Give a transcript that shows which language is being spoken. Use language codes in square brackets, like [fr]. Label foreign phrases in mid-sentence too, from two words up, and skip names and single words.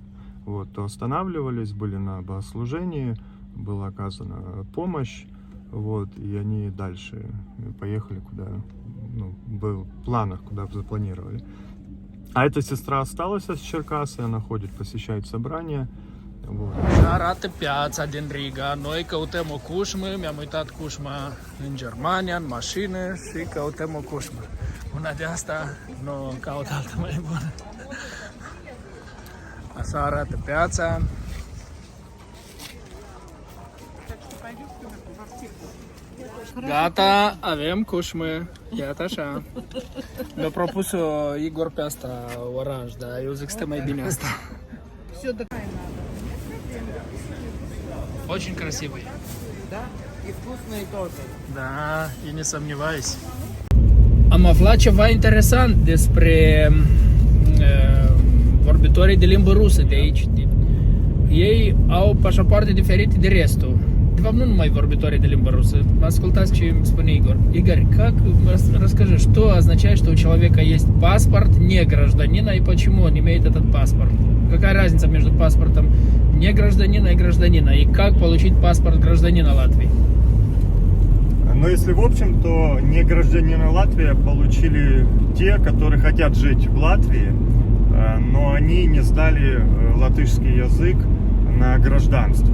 [ru] Вот, то останавливались, были на богослужении, была оказана помощь, вот, и они дальше поехали, куда, ну, был в планах, куда запланировали. А эта сестра осталась с Черкас, и она ходит, посещает собрания. Вот. [ro] Arată piața din Riga. Noi căutăm o cușmă, mi-am uitat cușma în Germania, în mașină și căutăm o cușmă. Una de asta nu caut altă mai bună. Așa arată piața. Gata, avem cușmă. Iată așa. Mi-a propus Igor pe asta oranj, dar eu zic să mai bine asta. [ru] Очень красивый. Да? И вкусные тоже. Da, и не сомневаюсь. [ro] Am aflat ceva interesant despre vorbitorii de limbă rusă de aici. Ei au pașapoarte diferite de restul. De fapt, nu numai vorbitorii de limbă rusă. Ascultați ce îmi spune Igor. [ru] Игорь, как, расскажи, что означает, что у человека есть паспорт не гражданина и почему он имеет этот паспорт? Какая разница между паспортом не гражданина и гражданина? И как получить паспорт гражданина Латвии? Но если в общем, то не гражданина Латвии получили те, которые хотят жить в Латвии, но они не сдали латышский язык на гражданство.